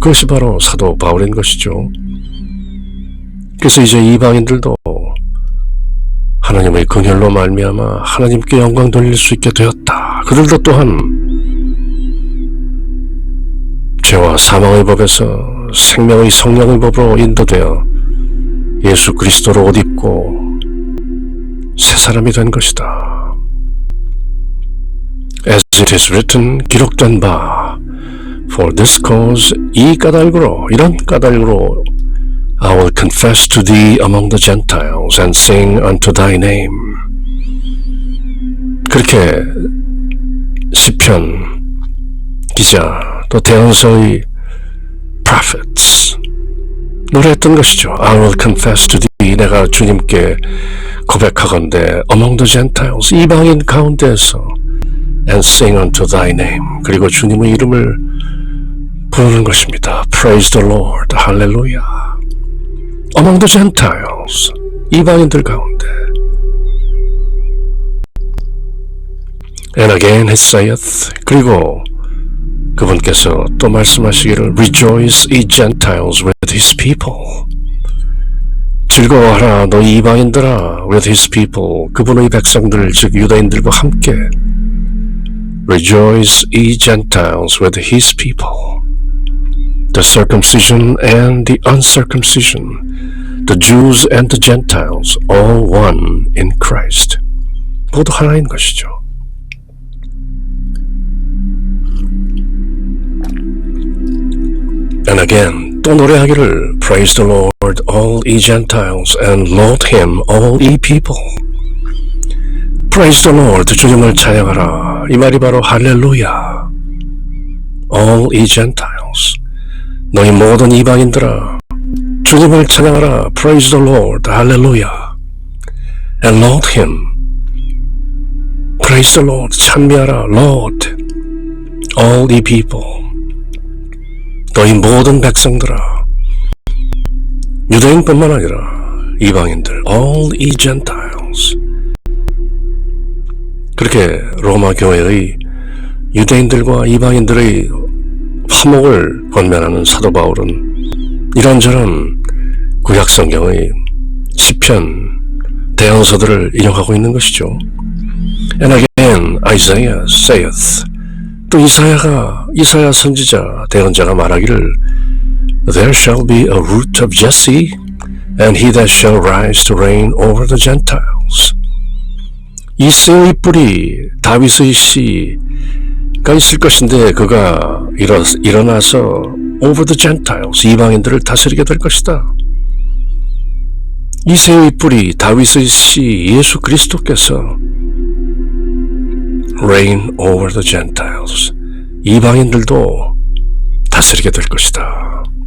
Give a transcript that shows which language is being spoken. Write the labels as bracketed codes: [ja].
[ko] 그것이 바로 사도 바울인 것이죠. 그래서 이제 이방인들도 하나님의 긍휼로 말미암아 하나님께 영광 돌릴 수 있게 되었다. 그들도 또한 죄와 사망의 법에서 생명의 성령의 법으로 인도되어 예수 그리스도로 옷 입고 새 사람이 된 것이다. [en] As it is written, [ko] 기록된 바, [en] for this cause, [ko] 이 까닭으로, 이런 까닭으로 [en] I will confess to thee among the Gentiles and sing unto thy name. [ko] 그렇게 시편 기자 또 대언서의 prophets 노래했던 것이죠. [en] I will confess to thee, [ko] 내가 주님께 고백하건대 [en] among the Gentiles, [ko] 이방인 가운데에서 [en] and sing unto thy name, [ko] 그리고 주님의 이름을 부르는 것입니다. [en] Praise the Lord, [ko] 할렐루야. [en] Among the Gentiles, [ko] 이방인들 가운데. [en] And again he saith, [ko] 그리고 그분께서 또 말씀하시기를 [en] Rejoice, ye Gentiles, with his people. [ko] 즐거워하라, 너희 이방인들아, [en] with his people, [ko] 그분의 백성들, 즉 유다인들과 함께. [en] Rejoice, ye Gentiles, with his people. The circumcision and the uncircumcision, the Jews and the Gentiles, all one in Christ. [ko] 모두 하나인 것이죠. [en] And again, [ko] 또 노래하기를 [en] Praise the Lord, all ye Gentiles, and laud him, all ye people. Praise the Lord, [ko] 주님을 찬양하라. 이 말이 바로 할렐루야. [en] All ye Gentiles, [ko] 너희 모든 이방인들아, 주님을 찬양하라. [en] Praise the Lord, [ko] 할렐루야. [en] And laud him. Praise the Lord, [ko] 찬미하라. [en] Laud all ye people, [ko] 너희 모든 백성들아, 유대인뿐만 아니라 이방인들, [en] all ye Gentiles. [ko] 그렇게 로마 교회의 유대인들과 이방인들의 화목을 권면하는 사도 바울은 이런저런 구약 성경의 시편, 대언서들을 인용하고 있는 것이죠. [en] And again, Isaiah saith, [ko] 또 이사야 선지자, 대언자가 말하기를 [en] There shall be a root of Jesse, and he that shall rise to reign over the Gentiles. [ko] 이새의 뿌리 다윗의 씨가 있을 것인데 그가 일어나서 [en] over the Gentiles [ko] 이방인들을 다스리게 될 것이다. 이새의 뿌리 다윗의 씨 예수 그리스도께서 [en] reign over the Gentiles [ko] 이방인들도 다스리게 될 것이다.